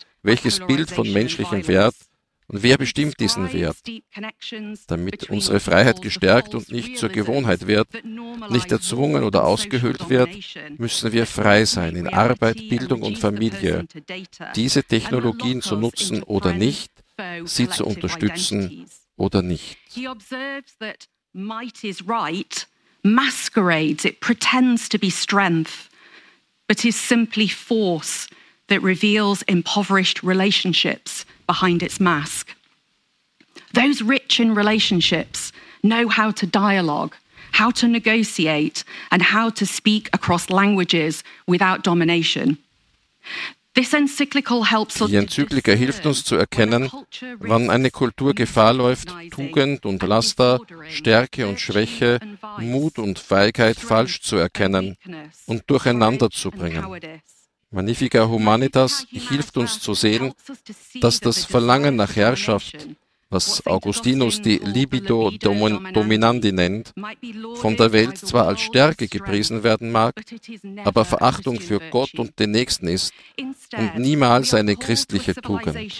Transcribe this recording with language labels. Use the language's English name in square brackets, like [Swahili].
[German] Welches Bild von menschlichem Wert? Und wer bestimmt diesen Wert, damit unsere Freiheit gestärkt und nicht zur Gewohnheit wird, nicht erzwungen oder ausgehöhlt wird, müssen wir frei sein in Arbeit, Bildung und Familie, diese Technologien zu nutzen oder nicht, sie zu unterstützen oder nicht. [English] He observes that might is right, masquerades, it pretends to be strength, but is simply force that reveals impoverished relationships behind its mask. Those rich in relationships know how to dialogue, how to negotiate, and how to speak across languages without domination. [German] Die Enzyklika hilft uns zu erkennen, wann eine Kultur Gefahr läuft, Tugend und Laster, Stärke und Schwäche, Mut und Feigheit falsch zu erkennen und durcheinander zu bringen. Magnifica Humanitas hilft uns zu sehen, dass das Verlangen nach Herrschaft, was Augustinus die Libido Dominandi nennt, von der Welt zwar als Stärke gepriesen werden mag, aber Verachtung für Gott und den Nächsten ist und niemals eine christliche Tugend.